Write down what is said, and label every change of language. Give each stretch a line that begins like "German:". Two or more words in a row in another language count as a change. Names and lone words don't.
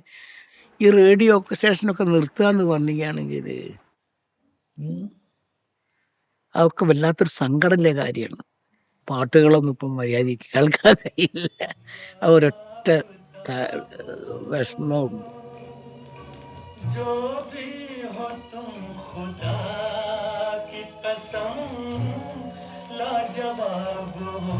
Malayalam: ഈ റേഡിയോ സ്റ്റേഷനൊക്കെ നിർത്തുക എന്ന് പറഞ്ഞിരിക്കുകയാണെങ്കിൽ അതൊക്കെ വല്ലാത്തൊരു സങ്കടമുള്ള കാര്യമാണ്. പാട്ടുകളൊന്നും ഇപ്പം മര്യാദയ്ക്ക് കേൾക്കാൻ കഴിയില്ല. ആ ഒരൊറ്റ വിഷമമുണ്ട്.
Hindi: जो भी हो तुम खुदा की कसम लाजवाब